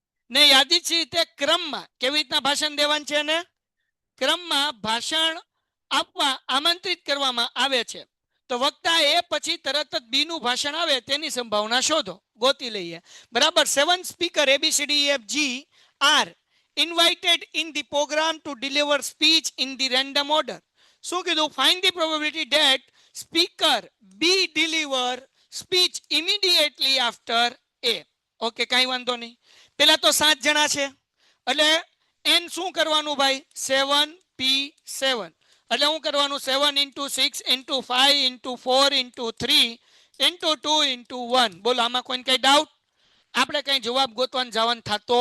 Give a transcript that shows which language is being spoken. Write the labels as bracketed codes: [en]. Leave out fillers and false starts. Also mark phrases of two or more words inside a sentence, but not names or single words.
[gu] ને યાદચ્છિક રીતે ક્રમમાં કેવી રીતના ભાષણ દેવાનું છે ને ક્રમમાં ભાષણ આપવા આમંત્રિત કરવામાં આવે છે. તો વક્તા એ પછી તરત જ બી નું ભાષણ આવે તેની સંભાવના શોધો, ગોતી લઈએ. [en] બરાબર. 7 સ્પીકર ABCDEFG આર invited in the program to deliver speech in the random order. [gu] શું કીધું? [en] Find the probability that speaker B deliver speech immediately after A. [gu] ઓકે, કાંઈ વાંધો નહીં. પેલા તો 7 જણા છે એટલે n શું કરવાનું ભાઈ? 7p7. એટલે હું કરવાનું? 7 × 6 × 5 × 4 × 3 × 2 × 1. બોલો, આમાં કોઈને કઈ ડાઉટ? આપણે કઈ જવાબ ગોતવાનું જવાનું થતો?